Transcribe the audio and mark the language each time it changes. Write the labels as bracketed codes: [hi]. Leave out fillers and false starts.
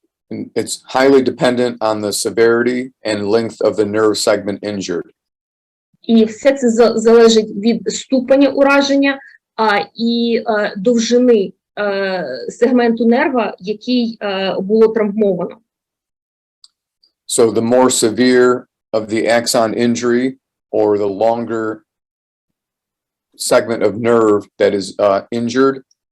[en] And it's highly dependent on the severity and length of the nerve segment injured. [uk] І все це залежить від ступеня ураження і довжини сегменту нерва, який було травмовано. [en] So the more severe of the axon injury or the longer segment of nerve that is injured,